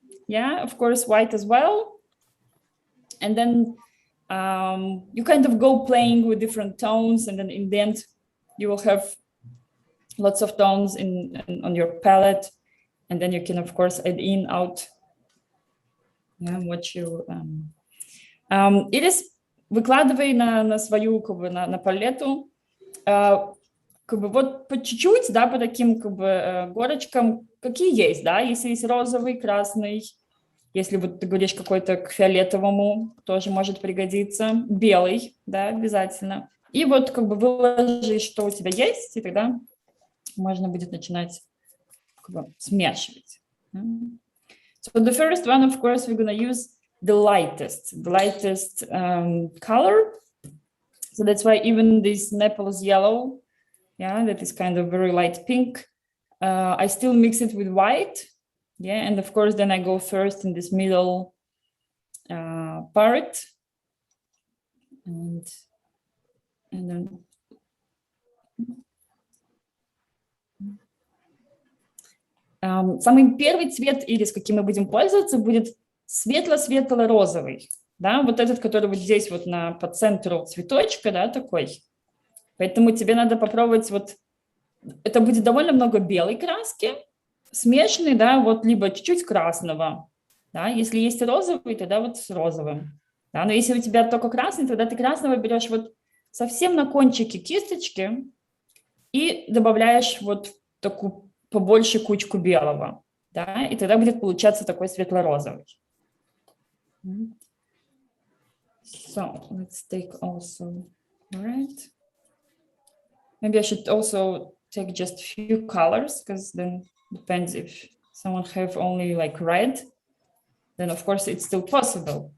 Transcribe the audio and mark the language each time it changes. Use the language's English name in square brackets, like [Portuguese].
[English] Yeah, of course, white as well. And then you kind of go playing with different tones, and then in the end, you will have lots of tones on your palette, and then you can, of course, add in, out. Yeah, what you. [Russian] Ирис, выкладывай на свою, как бы, на палету, как бы вот по чуть-чуть, да, по таким, как бы, горочкам, какие есть, да, если есть розовый, красный, Если вот ты говоришь какой-то к фиолетовому, тоже может пригодиться. Белый, да, обязательно. И вот как бы выложи, что у тебя есть, и тогда можно будет начинать как бы смешивать. [English] So the first one, of course, we're going to use the lightest color. So that's why even this Naples yellow, yeah, that is kind of very light pink, I still mix it with white. Yeah, and of course, then I go first in this middle part. And then [Russian] самый первый цвет, Ирис, каким мы будем пользоваться, будет светло-светло-розовый. Да, вот этот, который вот здесь вот по центру цветочка, да, такой. Поэтому тебе надо попробовать вот, это будет довольно много белой краски, смешанной, да, вот либо чуть-чуть красного. Да, если есть розовый, тогда вот с розовым. Да, но если у тебя только красный, тогда ты красного берешь вот совсем на кончике кисточки и добавляешь вот такую побольше кучку белого, да, и тогда будет получаться такой светло-розовый. [English] So let's take also, all right. Maybe I should also take just few colors, because then depends if someone have only like red, then of course it's still possible.